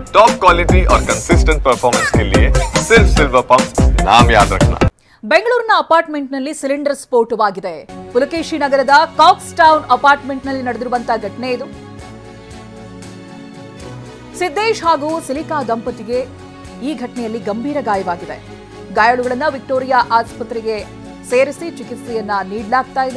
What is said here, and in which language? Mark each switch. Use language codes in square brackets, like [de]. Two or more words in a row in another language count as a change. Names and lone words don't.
[en] top quality [hi] और [en] consistent performance [hi] के लिए सिर्फ सिल्वर पंप नाम याद रखना। [kn] ಬೆಂಗಳೂರಿನ ಅಪಾರ್ಟ್ಮೆಂಟ್ನಲ್ಲಿ ಸಿಲಿಂಡರ್ ಸ್ಫೋಟವಾಗಿದೆ. ಪುಲಕೇಶಿ ನಗರದ ಕಾಕ್ಸ್ ಟೌನ್ ಅಪಾರ್ಟ್ಮೆಂಟ್ನಲ್ಲಿ ನಡೆದಿರುವಂತಹ ಘಟನೆ ಇದು. ಸಿದ್ದೇಶ್ ಹಾಗೂ ಸಿಲಿಕಾ ದಂಪತಿಗೆ ಈ ಘಟನೆಯಲ್ಲಿ ಗಂಭೀರ ಗಾಯವಾಗಿದೆ. ಗಾಯಾಳುಗಳನ್ನು ವಿಕ್ಟೋರಿಯಾ ಆಸ್ಪತ್ರೆಗೆ ಸೇರಿಸಿ ಚಿಕಿತ್ಸೆಯನ್ನ ನೀಡಲಾಗ್ತಾ ಇದೆ.